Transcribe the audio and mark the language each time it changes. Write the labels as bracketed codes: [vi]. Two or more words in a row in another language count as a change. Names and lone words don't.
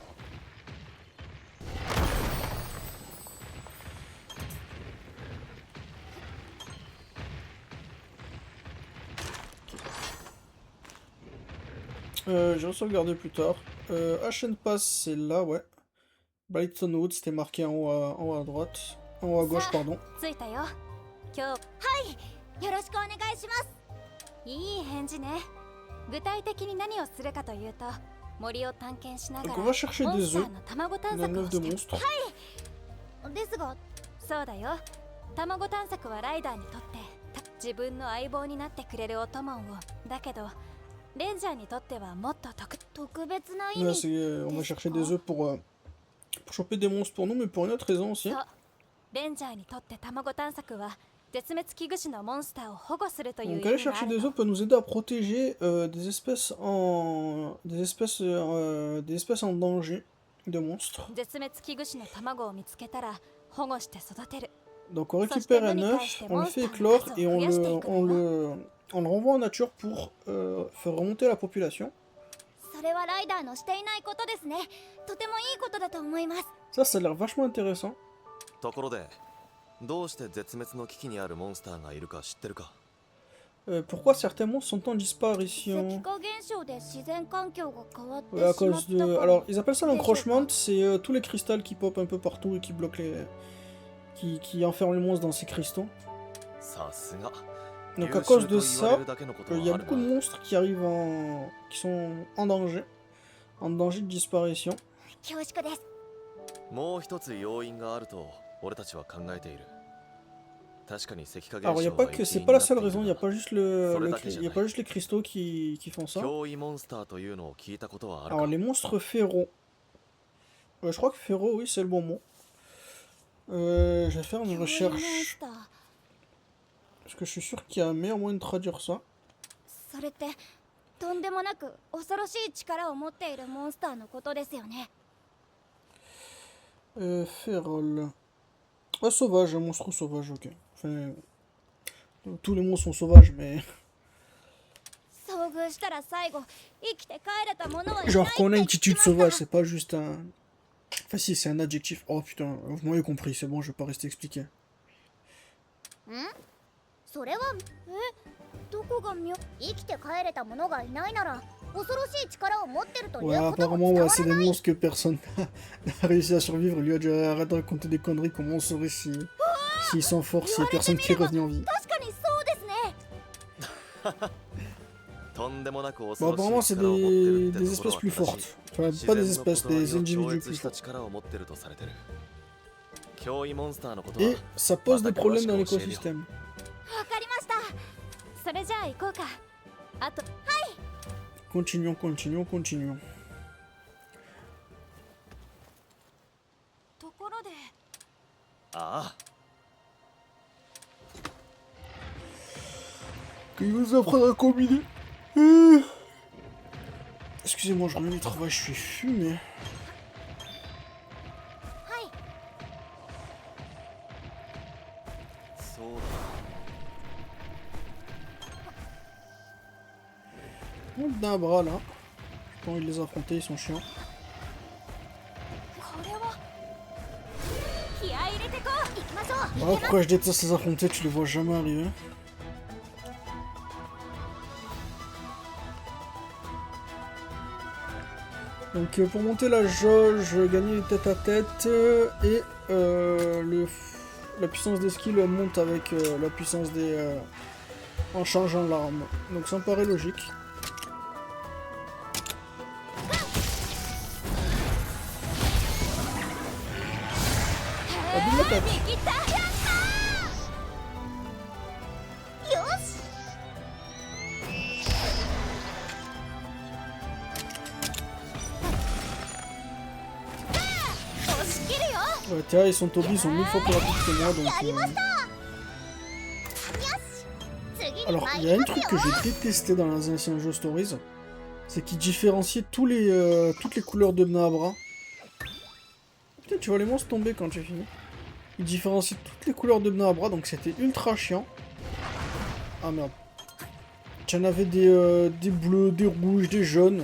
[fr] Je vais sauvegarder plus tard. Ashen Pass, c'est là, ouais. Brighton Wood, c'était marqué en haut à droite. En haut à gauche, pardon. [ja] 着いたよ。今日。はい。よろしくお願いします。いい返事ね。具体的に何をするかというと、 森を探検しなが [fr] Donc [ja] ら [fr] on va chercher [ja] モン [fr] des [ja] スタ [fr] œufs [ja] ーの卵探 [fr] dans [ja] 索 [fr] l'œuf [ja] を [fr] de [ja] して [fr] monstre. [ja] ですがそうだよ卵探索はライダーにとって自分の相棒になってくれるお供をだけどレンジャーにとってはもっと特別な意 [fr] Là, [ja] 味 [fr] on va chercher des œufs pour choper des monstres pour nous, mais pour une autre raison aussi. [ja] そうレンジャーにとって卵探索は絶滅危惧種のモンスターを保護するという [fr] Donc [ja] 意 [fr] aller [ja] 味があ [fr] chercher [ja] る [fr] des [ja] の [fr] œufs peut nous aider à protéger des espèces en danger de monstres. [ja] 絶滅危惧種の卵を見つけたら保護して育てる [fr] Donc on récupère un œuf, on le fait éclore et on le renvoie en nature pour faire remonter la population. [ja] それはライダーのしていないことですねとてもいいことだと思います [fr] Ça a l'air vachement intéressant. [ja] ところでどうして絶滅の危機にあるモンスターがいるか知ってるか [fr] Pourquoi certains monstres sont en [ja] 石 [fr] disparition? [ja] 化現象で自然環境が変わって [fr] Ouais, à [ja] しまっ [fr] cause [ja] た [fr] de... [ja] から [fr] Alors, ils appellent ça l'encroachment, c'est tous les cristals qui popent un peu partout et qui bloquent les... qui enferment les monstres dans ces cristaux. [ja] さすが [fr] Donc à cause de [ja] 優秀と言わ [fr] ça, [ja] れるだけのこと [fr] il y a [ja] はある [fr] beaucoup de [ja] が [fr] monstres qui arrivent qui sont en danger de disparition. [ja] 恐縮ですもう一つ要因があると俺たちは考えている確かに石化現 [fr] Alors il y a [ja] 象 [fr] pas [ja] が [fr] que [ja] 一 [fr] c'est [ja] 因 [fr] pas [ja] に [fr] la [ja] なって [fr] seule [ja] いる [fr] raison, il y a [ja] が [fr] pas juste il y a pas juste les cristaux qui font ça. [ja] 脅威モンスターというのを聞いたことはある [fr] Alors [ja] か [fr] les monstres férots. Je crois que férots, oui, c'est le bon mot. Je vais faire une [ja] 恐竜モン [fr] recherche [ja] スター [fr] parce que je suis sûr qu'il y a un meilleur moyen de traduire ça. [ja] それってとんでもなく恐ろしい力を持っているモンスターのことですよね [fr] Férole. Ah, sauvage, un monstre sauvage, ok. Enfin, tous les monstres sont sauvages, mais [ja] 遭遇したら最後生きて帰れたものはいない [fr] genre [ja] って [fr] qu'on a [ja] 言 [fr] une [ja] ってき [fr] attitude [ja] ました [fr] sauvage, c'est pas juste un. Enfin si, c'est un adjectif. Oh putain, vous m'avez compris, c'est bon, je vais pas rester expliqué. [ja] それはどこが生きて帰れたものがいないなら恐ろしい力を持ってるという [fr] Ouais, [ja] ことも [fr] apparemment, [ja] 伝 [fr] ouais, [ja] わ [fr] c'est [ja] ら [fr] des [ja] ない [fr] monstres que personne n'a réussi à survivre. Lui a dit arrête de raconter des conneries, comment on saurait s'ils sont forts, s'il y a personne qui est revenu en vie. [ja] 確かにそうですねとんでもなく [fr] Bon, [ja] 恐ろ [fr] apparemment, [ja] しい [fr] c'est [ja] 力を持ってるって [fr] des [ja] ところ [fr] espèces [ja] は [fr] plus [ja] 正し [fr] fortes. [ja] い [fr] Enfin, [ja] 自 [fr] pas [ja] 然 [fr] des [ja] の [fr] espèces, [ja] 異なり [fr] des [ja] を [fr] individus [ja] 超越 [fr] plus [ja] した [fr] forts. [ja] 力を持ってるとされてる脅威モンスターのこと [fr] Et [ja] は [fr] ça pose des problèmes dans [ja] また詳しく教えるよ。 [fr] l'écosystème. [ja] わかりましたそれじゃあ行こうかあと [fr] Continuons, continuons, continuons. [ja] ところでああ [fr] Il va nous apprendre à combiner. Excusez-moi, je reviens du travail, je suis fumé. [ja] はいそう [fr] On a un bras là. J'ai pas envie de les affronter, ils sont chiants. [ja] これは気合い入れてこう行きましょう [fr] Voilà pourquoi je déteste les affronter, tu les vois jamais arriver. Donc pour monter la jauge, gagner les tête à tête et la puissance des skills monte avec la puissance des... en changeant l'arme. Donc ça me paraît logique. Ah, double attaque. [ja] 見切ったやったよし 押し切るよ [fr] Ouais, Théa et son Toby ils sont 1000 fois plus rapides que moi donc... [ja] よし次に [fr] Alors, [ja] 参 [fr] il y a [ja] り [fr] un [ja] ます [fr] truc [ja] よ [fr] que j'ai détesté dans les anciens jeux Stories, c'est qu'ils différenciaient toutes les couleurs de Bnahabra. Putain, tu vois les monstres tomber quand j'ai fini. Ils différenciaient toutes les couleurs de Bnahabra, donc c'était ultra chiant. Ah merde. Tu en avais des bleus, des rouges, des jaunes.